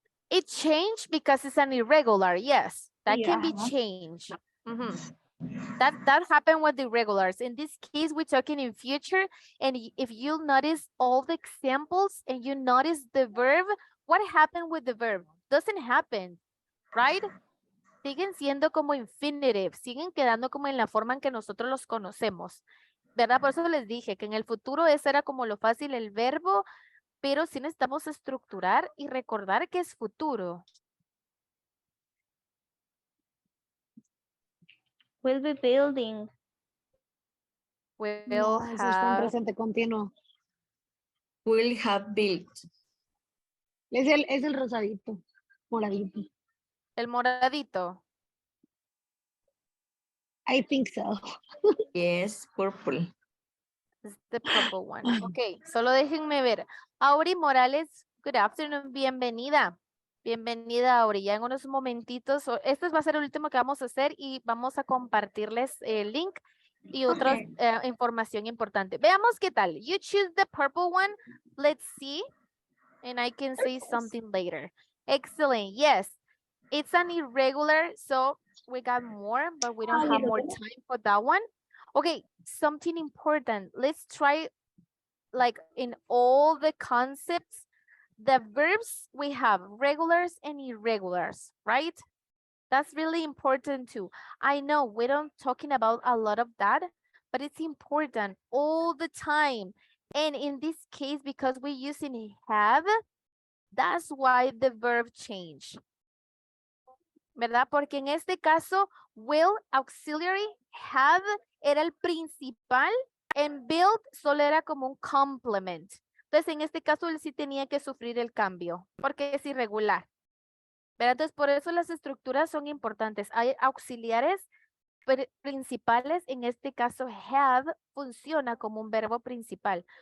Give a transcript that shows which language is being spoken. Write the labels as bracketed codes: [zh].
[en] It changed because it's an irregular. Yes, that can be Yeah. changed. Mhm. That happened with the irregulars. In this case, we're talking in future. And if you notice all the examples and you notice the verb, what happened with the verb? Doesn't happen, right? [es] Siguen siendo como infinitive, siguen quedando como en la forma en que nosotros los conocemos, ¿verdad? Por eso les dije que en el futuro ese era como lo fácil el verbo, pero sí necesitamos estructurar y recordar que es futuro. [en] Will be building. Will [es] No, eso está en [en] have, [es] presente continuo. [en] Will have built. [es] Es el rosadito. Moradito. el moradito. [en] I think so. Yes, purple. It's the purple one. Ok, solo déjenme ver. Auri Morales, good afternoon, [es] bienvenida. Bienvenida, [en] Auri. [es] Ya en unos momentitos, este va a ser el último que vamos a hacer y vamos a compartirles el link y otra información importante. Veamos qué tal. [en] You choose the purple one. Let's see. And I can say something later. Excellent. Yes. It's an irregular, so we got more, but we don't have more time for that one. Okay, something important. Let's try, like in all the concepts, the verbs we have regulars and irregulars, right? That's really important too. I know we don't talking about a lot of that, but it's important all the time. And in this case, because we're using have, that's why the verb change. [es] ¿Verdad? Porque en este caso, will, auxiliary, have, era el principal, [en] and build [es] solo era como un complement. Entonces, en este caso, él sí tenía que sufrir el cambio, porque es irregular. ¿verdad? Entonces, por eso las estructuras son importantes. Hay auxiliares principales, en este caso have funciona como un verbo principal.